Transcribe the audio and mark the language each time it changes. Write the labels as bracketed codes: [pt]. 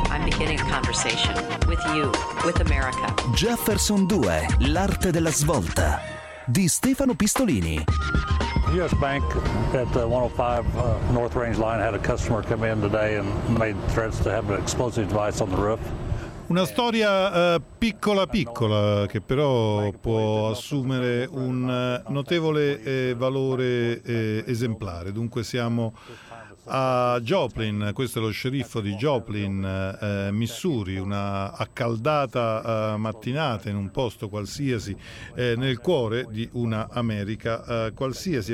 [en] I'm beginning a conversation with you, with America. [it] Jefferson 2, l'arte della svolta, di Stefano Pistolini. [en] U.S. Bank at the 105 North Range line had a customer come in today and made threats to have an explosive device on the roof. [it] Una storia piccola piccola che però può assumere un notevole valore esemplare. Dunque siamo a Joplin, questo è lo sceriffo di Joplin, Missouri, una accaldata mattinata in un posto qualsiasi, nel cuore di una America qualsiasi.